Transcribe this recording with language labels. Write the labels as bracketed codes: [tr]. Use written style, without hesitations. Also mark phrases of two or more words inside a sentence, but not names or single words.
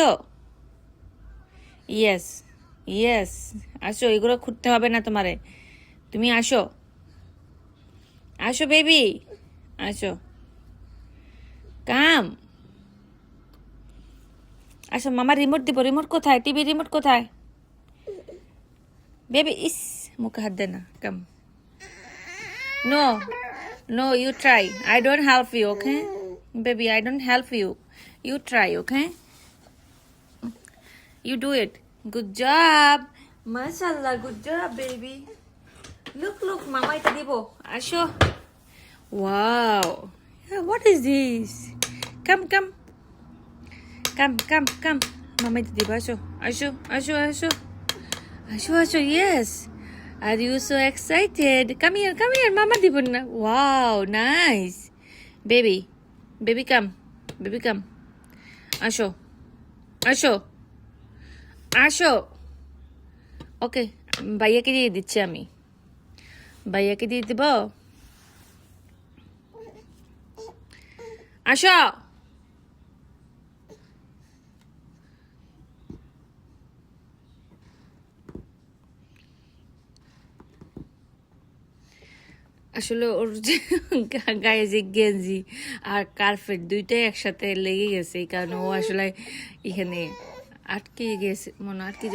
[en] yes yes, [bn] আসো, এগুলো খুঁজতে হবে না তোমারে, তুমি আসো আসো বেবি, আসো, কাম, আসো। মামা রিমোট দিব, রিমোট কোথায়, টিভি রিমোট কোথায় বেবি? ইস, মুখে হাত দে না, কাম। [en] no no, you try, I don't help you, okay baby, I don't help you, you try, okay, you do it, good job, mashallah, good job baby, look look, mama [bn] এটা দিব, আসো। [en] Wow, what is this, come come come come come, mama এটা [bn] দিব, আসো আসো আসো আসো আসো আসো, [en] yes, are you so excited, come here, mama [bn] দিব না, [en] wow, nice baby, baby come, baby come, [bn] আসো আসো আসো, ওকে, ভাইয়াকে দিয়ে দিচ্ছি, আমি ভাইয়াকে দিয়ে দিব, আসো। আসলে ওর যে গায়ে যে গেঞ্জি আর কার্পেট দুইটাই একসাথে লেগে গেছে, এই কারণে ও আসলে এখানে আটকে গেছে, মনে আটকে যাওয়া।